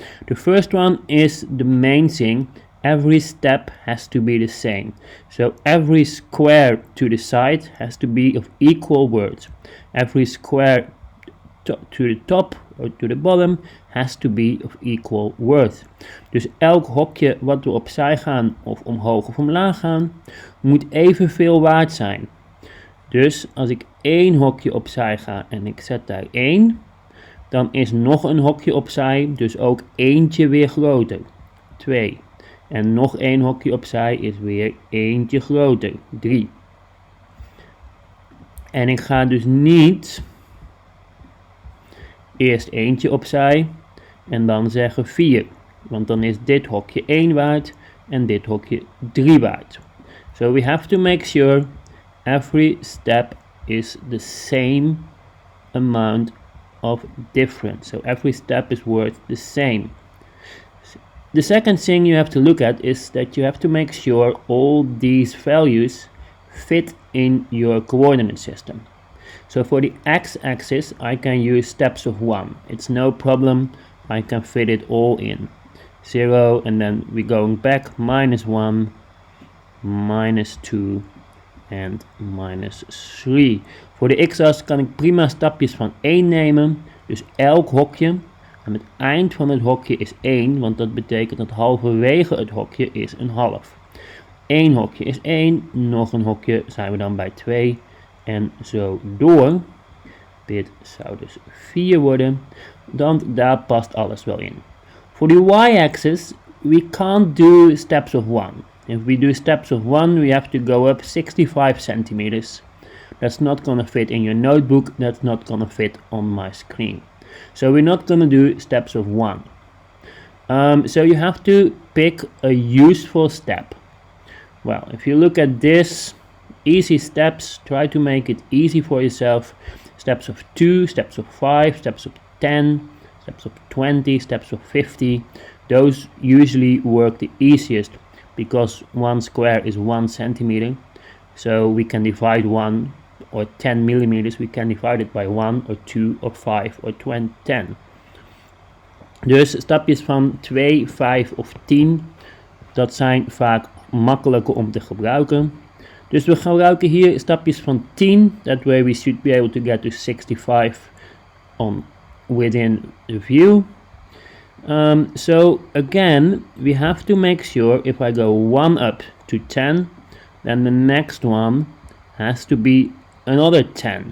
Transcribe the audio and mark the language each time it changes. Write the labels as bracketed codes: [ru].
[en] The first one is the main thing. Every step has to be the same. So every square to the side has to be of equal worth. Every square to the top or to the bottom has to be of equal worth. [nl] Dus elk hokje wat we opzij gaan of omhoog of omlaag gaan, moet evenveel waard zijn. Dus als ik één hokje opzij ga en ik zet daar 1, dan is nog een hokje opzij, dus ook eentje weer groter. 2. En nog één hokje opzij is weer eentje groter. 3. En ik ga dus niet eerst eentje opzij en dan zeggen 4. Want dan is dit hokje 1 waard en dit hokje 3 waard. [en] So we have to make sure every step is the same amount of difference. So every step is worth the same. The second thing you have to look at is that you have to make sure all these values fit in your coordinate system. So for the x-axis, I can use steps of 1. It's no problem. I can fit it all in. 0, and then we're going back, minus 1, minus 2, and minus 3. [nl] Voor de x-as kan ik prima stapjes van 1 nemen. Dus elk hokje aan het eind van het hokje is 1, want dat betekent dat halverwege het hokje is een half. 1 hokje is 1, nog een hokje zijn we dan bij 2 en zo door. Dit zou dus 4 worden, want daar past alles wel in. [en] For the y-axis, we can't do steps of 1. If we do steps of 1, we have to go up 65 centimeters. That's not gonna fit in your notebook, that's not gonna fit on my screen. So we're not gonna do steps of 1. So you have to pick a useful step. Well, if you look at this, easy steps, try to make it easy for yourself. Steps of 2, steps of 5, steps of 10, steps of 20, steps of 50. Those usually work the easiest because 1 square is 1 centimeter. So we can divide 1 or 10 millimeters, we can divide it by 1 or 2 or 5 or 10. [nl] Dus stapjes van 2, 5 of 10, dat zijn vaak makkelijker om te gebruiken. Dus we gebruiken hier stapjes van 10. [en] That way we should be able to get to 65 within the view. So again, we have to make sure if I go 1 up to 10, then the next one has to be another 10.